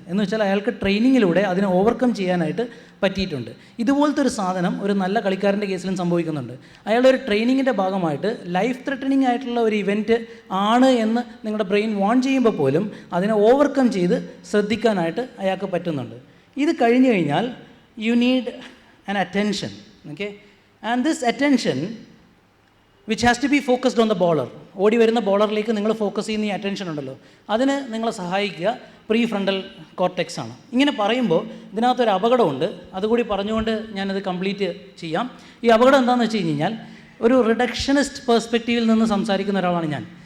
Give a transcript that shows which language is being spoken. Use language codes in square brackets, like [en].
[ml] എന്ന് വെച്ചാൽ അയാൾക്ക് ട്രെയിനിങ്ങിലൂടെ അതിനെ ഓവർകം ചെയ്യാനായിട്ട് പറ്റിയിട്ടുണ്ട്. ഇതുപോലത്തെ ഒരു സാധനം ഒരു നല്ല കളിക്കാരൻ്റെ കേസിലും സംഭവിക്കുന്നുണ്ട്. അയാളുടെ ഒരു ട്രെയിനിങ്ങിൻ്റെ ഭാഗമായിട്ട് ലൈഫ് ത്രെട്ടനിങ് ആയിട്ടുള്ള ഒരു ഇവൻറ്റ് ആണ് എന്ന് നിങ്ങളുടെ ബ്രെയിൻ വാൺ ചെയ്യുമ്പോൾ പോലും അതിനെ ഓവർകം ചെയ്ത് ശ്രദ്ധിക്കാനായിട്ട് അയാൾക്ക് പറ്റുന്നുണ്ട്. ഇത് കഴിഞ്ഞു കഴിഞ്ഞാൽ [en] You need an attention, okay, and this attention which has to be focused on the bowler. [ml] ഓടി വരുന്ന ബോളറിലേക്ക് നിങ്ങൾ ഫോക്കസ് ചെയ്യുന്ന ഈ അറ്റൻഷൻ ഉണ്ടല്ലോ, അതിന് നിങ്ങളെ സഹായിക്കുക പ്രീ ഫ്രണ്ടൽ കോർട്ടെക്സ് ആണ്. ഇങ്ങനെ പറയുമ്പോൾ ഇതിനകത്തൊരു അപകടമുണ്ട്, അതുകൂടി പറഞ്ഞുകൊണ്ട് ഞാനത് കംപ്ലീറ്റ് ചെയ്യാം. ഈ അപകടം എന്താണെന്ന് വെച്ച് കഴിഞ്ഞാൽ, ഒരു റിഡക്ഷനിസ്റ്റ് പേഴ്സ്പെക്റ്റീവിൽ നിന്ന് സംസാരിക്കുന്ന ഒരാളാണ് ഞാൻ.